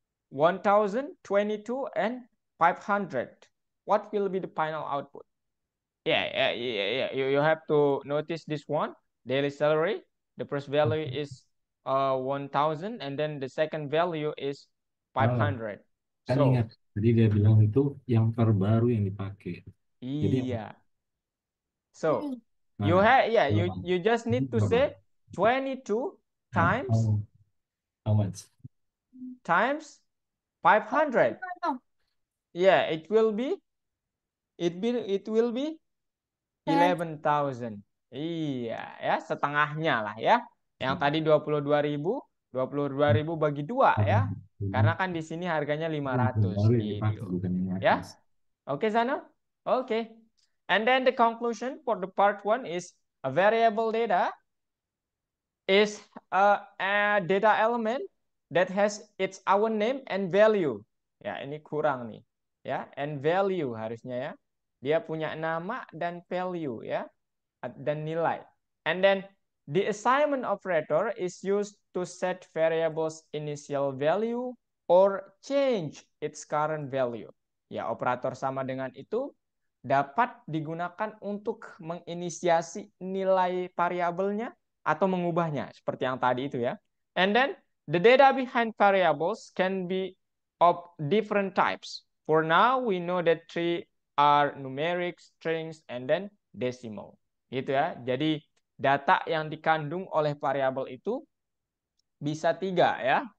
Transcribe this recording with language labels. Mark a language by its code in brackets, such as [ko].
[en] 1,000, 22, and 500. What will be the final output? Yeah. You have to notice this one. Daily salary. The first value is 1,000, and then the second value is 500. [id] Kan [en] So [id] ingat, tadi dia bilang itu yang terbaru yang dipakai. Jadi iya. So nah, [en] you just need to say 22 times how much? times 500. Yeah, it will be 11,000. [id] Iya, ya, setengahnya lah ya. Yang tadi 22.000, 22.000 bagi 2 ya. Karena kan di sini harganya 500 Baru yang gitu. dipakai, bukan yang Ya. atas. Oke, Zano? Oke. [en] And then the conclusion for the part 1 is a variable data is a data element that has its own name and value. [id] Ya, ini kurang nih. Ya, [en] and value [id] harusnya ya. Dia punya nama dan value ya, dan nilai. [en] And then the assignment operator is used to set variables initial value or change its current value. [id] Ya, operator sama dengan itu dapat digunakan untuk menginisiasi nilai variabelnya atau mengubahnya seperti yang tadi itu ya. [en] And then the data behind variables can be of different types. For now we know that three are numeric, strings, and then decimal. [id] Gitu ya. Jadi data yang dikandung oleh variabel itu bisa 3 ya.